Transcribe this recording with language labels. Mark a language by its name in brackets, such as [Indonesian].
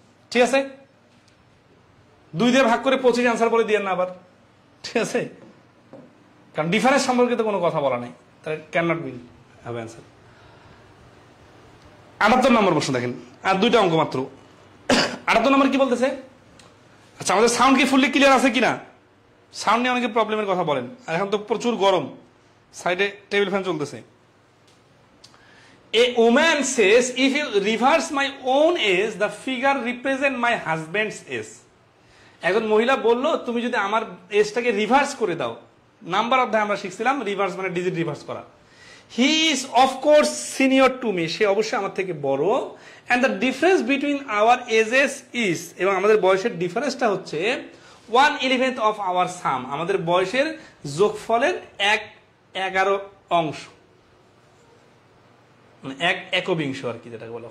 [Bangla] ঠিক আছে, 2 দিয়ে ভাগ করে 25 অ্যান্সার বলে দিয়ে না আবার, ঠিক আছে, কারণ ডিফারেন্স সম্পর্কে তো কোনো কথা বলা নেই, তাহলে ক্যান নট বি হবে অ্যান্সার। 78 নম্বর প্রশ্ন দেখেন, আর 2টা অঙ্ক মাত্র। 78 নম্বর কি বলতেছে, আচ্ছা আমাদের সাউন্ড কি ফুললি ক্লিয়ার আছে কিনা? সাউন্ড নিয়ে অনেকে প্রবলেমের কথা বলেন, আর এখন তো প্রচুর গরম, সাইডে টেবিল ফ্যান চলতেছে। [English] A woman says, if you reverse my own age, the figure represent my husband's age. [Bangla] একজন মহিলা বলল, তুমি যদি আমার এজটাকে রিভার্স করে দাও, নাম্বার অধ্যায়ে আমরা শিখছিলাম রিভার্স মানে ডিজিট রিভার্স করা। [English] he is of course senior to me, [Bangla] সে অবশ্যই আমার থেকে বড়, [English] and the difference between our ages is, [Bangla] এবং আমাদের বয়সের ডিফারেন্সটা হচ্ছে [English] 1/11 of our sum, [Bangla] আমাদের বয়সের যোগফলের 1/11 অংশ, মানে 1/11 আর কি যেটাকে বলে।